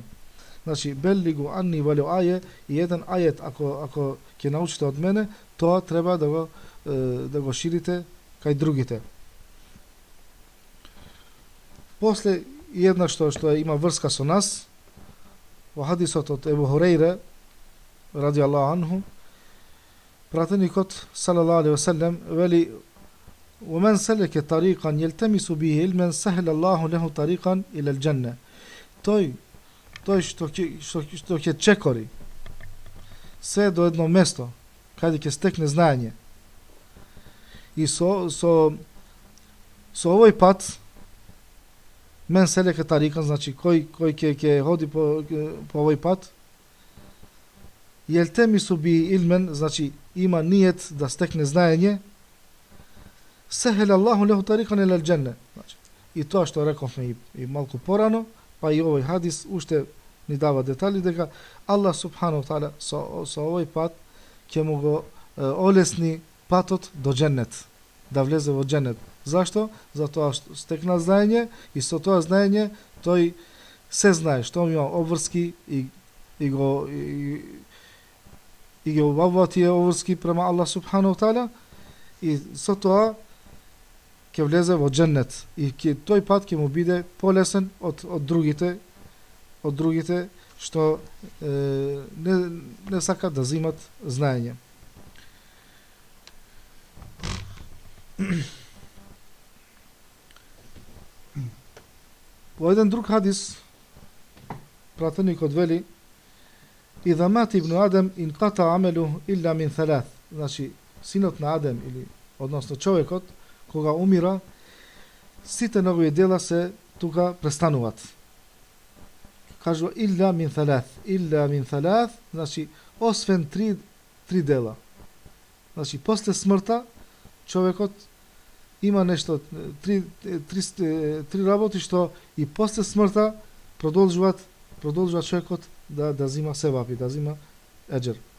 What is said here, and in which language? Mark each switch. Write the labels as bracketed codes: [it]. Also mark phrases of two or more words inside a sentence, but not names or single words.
[mk] Значи, [ar] بلغوا عني ولو آية, [mk] и еден ајет ако ќе научите од мене, тоа треба да го ширите кај другите. После и една што има врска со нас, во хадисот од Ебу Хурейре [ar] رضي الله عنه, [mk] пратеникот [ar] صلى الله عليه وسلم [mk] вели: [ar] "ومن سلك طريقا يلتمس به علما سهل الله له طريقا إلى الجنة." [mk] Тој што ќе чекори се до едно место каде ќе стекне знаење. И со овој пат, [ar] من سلك طريقا, [mk] значи кој ќе ходи по овој пат, [ar] يلتمس به علما, [mk] значи има ниет да стекне знаење, [ar] سهل الله له طريقا إلى الجنة. [mk] Значи, и тоа што рековме и малку порано, па и овој хадис уште ни дава детали дека [ar] الله سبحانه وتعالى [mk] со овој пат ќе му го олесни патот до џеннет, да влезе во џеннет. Зашто? Затоа што стекна знаење и со тоа знаење тој се знае што има обврски и ги обавува тие обврски према [ar] الله سبحانه وتعالى [mk] и со тоа ќе влезе во џеннет и тој пат ќе му биде полесен од другите што не сакат да земат знаење. Во еден друг хадис пратеникот вели: [ar] "إذا مات ابن آدم انقطع عمله إلا من ثلاث." [mk] Значи синот на Адем или односно човекот кога умира, сите негови дела се тука престануваат. [ar] Кажува إلا من ثلاث, [mk] значи освен три дела. Значи после смртта човекот има нешто три работи што и после смртта продолжуваат човекот да зима севапи, да зима еџер.